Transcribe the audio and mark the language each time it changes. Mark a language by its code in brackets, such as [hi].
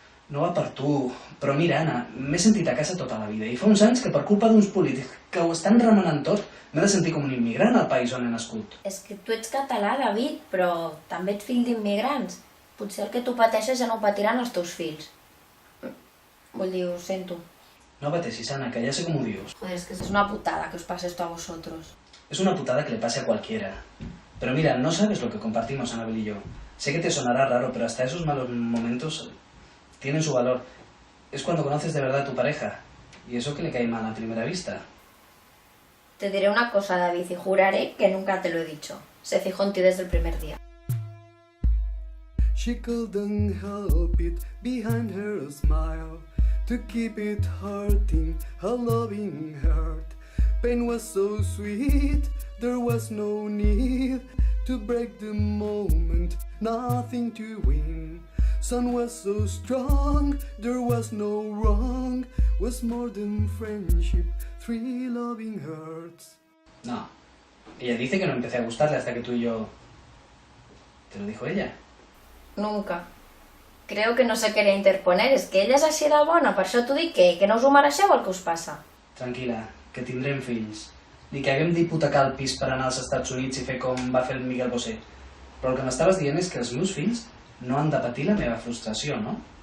[ca] No va per tu, però mira, Anna, m'he sentit a casa tota la vida i fa uns anys que per culpa d'uns polítics que ho estan remenant tot, m'he de sentir com un immigrant al país on he nascut. És que tu ets català, David, però també ets fill d'immigrants. Potser el que tu pateixes ja no ho patiran els teus fills. Vull dir, ho sento. No pateixis, Ana, que [es] ya sé cómo dios. Joder, es que es una putada que os pase esto a vosotros. Es una putada que le pase a cualquiera. Pero mira, no sabes lo que compartimos, Anabel y yo. Sé que te sonará raro, pero hasta esos malos momentos tienen su valor. Es cuando conoces de verdad a tu pareja. ¿Y eso que le cae mal a primera vista? Te diré una cosa, David, y juraré que nunca te lo he dicho. Se fijó en ti desde el primer día. [en] She couldn't help it behind her smile to keep it hurting her loving heart. Pain was so sweet, there was no need to break the moment, nothing to win. Sun was so strong, there was no wrong, was more than friendship, three loving hearts. [es] No. Ella dice que no empecé a gustarle hasta que tú y yo... ¿Te lo dijo ella? Nunca. Creo que no se quería interponer, [ca] és que ella és així de bona, per això t'ho dic, que no us ho mereixeu el que us passa. Tranquil·la, que tindrem fills. Ni que haguem d'hipotecar el pis per anar als Estats Units i fer com va fer el Miguel Bosé. Però el que m'estaves dient és que els meus fills no han de patir la meva frustració, no?